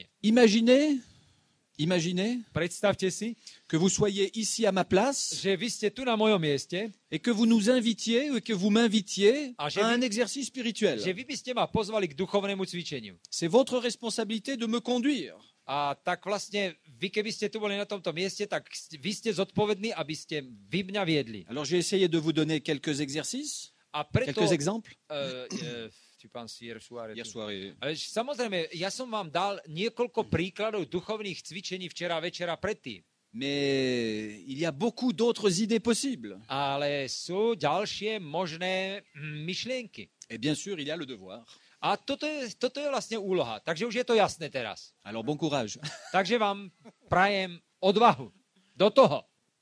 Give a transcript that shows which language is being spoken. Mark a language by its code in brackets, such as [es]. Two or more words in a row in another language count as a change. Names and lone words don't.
[fr] Imaginez [sk] Predstavte si, [fr] que vous soyez ici à ma place [sk] že vy ste tu na mojom mieste, [fr] et que vous nous invitiez ou que vous m'invitiez Ah, à un exercice spirituel. [sk] že vy by ste ma pozvali k duchovnému cvičeniu. [fr] C'est votre responsabilité de me conduire. [sk] A tak vlastne vy, keby ste tu boli na tomto mieste, tak vy ste zodpovední, aby ste vy mňa viedli. [fr] Alors j'ai essayé de vous donner quelques exercices, [sk] A preto... [fr] quelques exemples. Hier soir. [sk] Samozrejme, ja som vám dal niekoľko príkladov duchovných cvičení včera večera predtým. [fr] Mais il y a beaucoup d'autres idées possibles. [sk] Ale sú ďalšie možné myšlienky. [fr] Et bien sûr, il y a le devoir. [sk] A toto je vlastne úloha. Takže už je to jasné teraz. [fr] Alors bon courage. [sk] Takže vám prajem odvahu. Do toho.